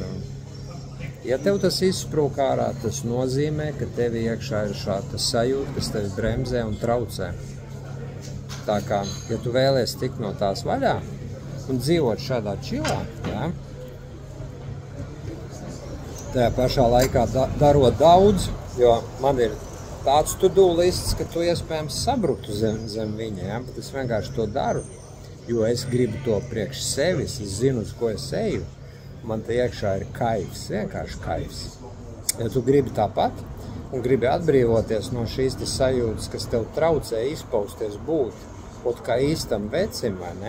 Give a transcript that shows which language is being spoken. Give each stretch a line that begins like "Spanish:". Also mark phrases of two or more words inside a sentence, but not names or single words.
Latvian: Ja tev tas izsprūk ārā, tas nozīmē, ka tev iekšā ir šāda sajūta, kas tevi bremzē un traucē. Tā kā, ja tu vēlies tikt no tās vaļā un dzīvot šādā čilā, jā, tajā pašā laikā darot daudz, jo man ir tāds to-do lists, ka tu iespējams sabruktu zem viņa, ja? Bet es vienkārši to daru, jo es gribu to priekš sevis, es zinu, uz ko es eju, man te iekšā ir kaifs, vienkārši kaifs. Ja tu gribi tāpat un gribi atbrīvoties no šīs sajūtas, kas tev traucē izpausties būt kā īstam vecim, vai ne?